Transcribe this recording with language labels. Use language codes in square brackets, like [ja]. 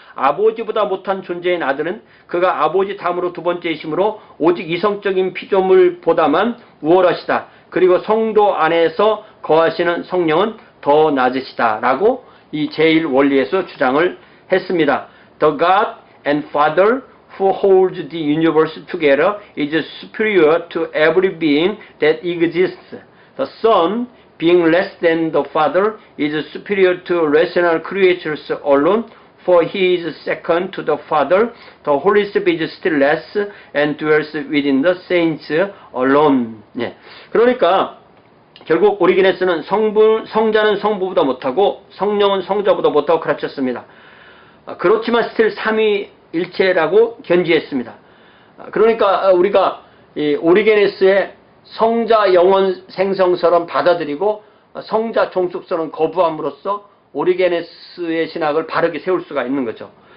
[ko] 아버지보다 못한 존재인 아들은 그가 아버지 다음으로 두 번째이심으로 오직 이성적인 피조물보다만 우월하시다. 그리고 성도 안에서 거하시는 성령은 더 낮으시다. 라고 이 제1원리에서 주장을 했습니다. [en] The God and Father who holds the universe together is superior to every being that exists. The Son, being less than the Father, is superior to rational creatures alone, for he is second to the Father. The Holy Spirit is still less and dwells within the saints alone. [ko] 예. 그러니까 결국 오리게네스는 성자는 성부보다 못하고 성령은 성자보다 못하고 가르쳤습니다. 그렇지만 스틸 삼위일체라고 견지했습니다. 그러니까 우리가 이 오리게네스의 성자 영원 생성설은 받아들이고 성자 종속설은 거부함으로써 오리게네스의 신학을 바르게 세울 수가 있는 거죠.